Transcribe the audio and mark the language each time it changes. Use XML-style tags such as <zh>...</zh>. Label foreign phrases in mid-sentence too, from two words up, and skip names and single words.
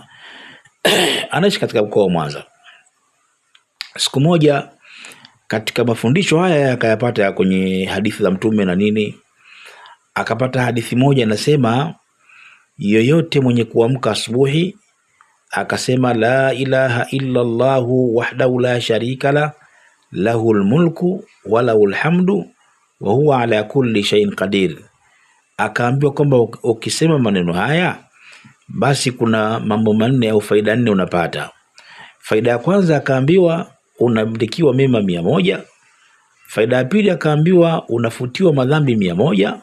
<sw>Anaishi katika mkoa wa Mwanza. Siku moja katika mafundisho haya akayapata kwenye hadithi za mtume na nini, akapata hadithi moja inasema yoyote mwenye kuamka asubuhi akasema</sw> <ar>لا إله إلا الله وحده لا شريك له له الملك وله الحمد وهو على كل شيء قدير,</ar> <sw>akaambiwa kwamba ukisema maneno haya basi kuna mambo manne au faida 4 unapata. Faida ya kwanza akaambiwa unamdikiwa mema 100. Faida ya pili akaambiwa unafutiwa madhambi 100.</sw>